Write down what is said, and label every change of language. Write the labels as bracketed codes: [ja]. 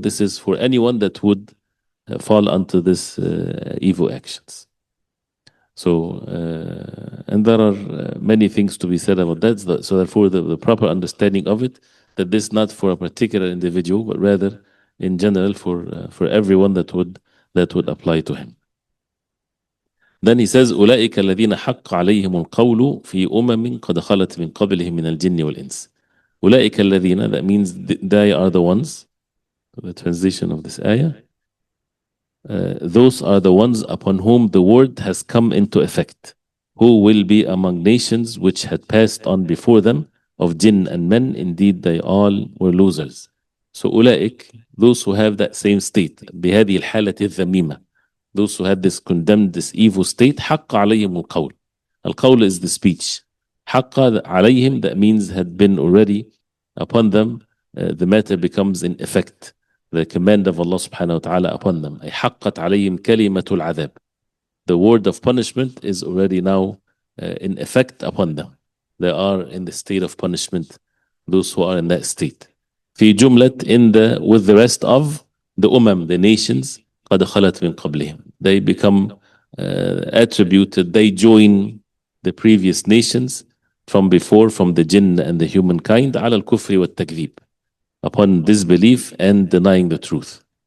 [en] This is for anyone that would fall onto this evil actions. So, and there are many things to be said about that. So therefore, the proper understanding of it, that this is not for a particular individual, but rather in general for everyone that would apply to him. [ar] Then he says, أولئك الذين حق عليهم القول في أمم قد خلت من قبلهم من الجن والإنس. أولئك الذين, [en] that means they are the ones, the translation of this ayah, those are the ones upon whom the word has come into effect, who will be among nations which had passed on before them, of jinn and men, indeed they all were losers. So أولئك, those who have that same state, [ar] بهذه الحالة الذميمة, [en] those who had this condemned, this evil state, [ar] حق عليهم القول. [en] Al-qawl is the speech. [ar] حق عليهم, [en] that means had been already upon them, the matter becomes in effect. The command of Allah subhanahu wa ta'ala upon them. [ar] أي حقت عليهم كلمة العذاب. [en] The word of punishment is already now in effect upon them. They are in the state of punishment, those who are in that state. [ar] في جملة, [en] with the rest of the the nations, [ar] قد خلت من قبلهم. [en] They become attributed, they join the previous nations from before, from the jinn and the humankind, [ar] على الكفر والتكذيب, [en] upon disbelief and denying the truth.